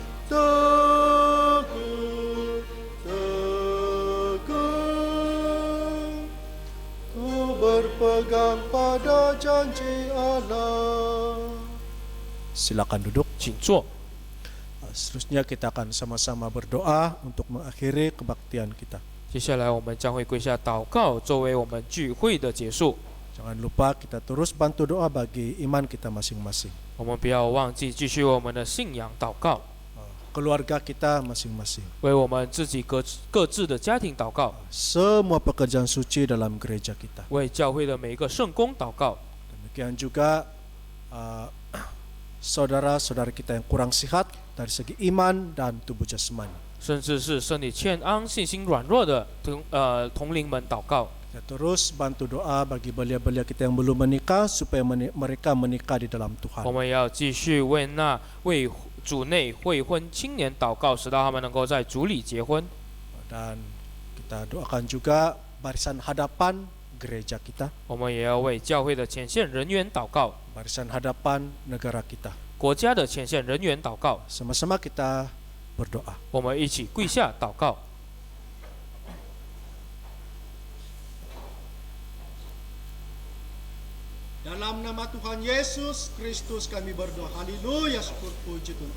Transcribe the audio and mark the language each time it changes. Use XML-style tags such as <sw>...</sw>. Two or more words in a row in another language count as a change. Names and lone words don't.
<ms>Teguh, teguh, ku berpegang pada janji Allah. Silakan duduk.</ms> <zh>请坐。</zh> <ms>Seterusnya kita akan sama-sama berdoa untuk mengakhiri kebaktian kita.</ms> <zh>接下来我们将会跪下祷告，作为我们聚会的结束。</zh> <ms>Jangan lupa kita terus bantu doa bagi iman kita masing-masing,</ms> <zh>我们不要忘记继续为我们的信仰祷告，</zh> <ms>keluarga kita masing-masing,</ms> <zh>为我们自己各自的家庭祷告，</zh> <ms>semua pekerjaan suci dalam gereja kita.</ms> <zh>为教会的每一个圣工祷告。</zh> <ms>Demikian juga saudara-saudara kita yang kurang sehat dari segi iman dan tubuh jasmani.</ms> <zh>甚至是身体欠安、信心软弱的同龄们祷告。</zh> <ms>Kita terus bantu doa bagi belia-belia kita yang belum menikah supaya mereka menikah di dalam</ms> <zh>我</zh> <ms>Tuhan.</ms> <zh>们要继续为那为主内未婚青年祷告，使到他们能够在主里结婚。</zh> <ms>Dan kita doakan juga barisan hadapan gereja kita,</ms> <zh>我们也要为教会的前线人员祷告，</zh> <ms>barisan hadapan negara kita.</ms> <zh>国家的前线人员祷告。</zh> <ms>Sama-sama kita berdoa.</ms> <zh>我们一起跪下祷告。</zh> <ms>Dalam nama Tuhan Yesus Kristus kami berdoa. Haleluya, syukur puji Tuhan.</ms>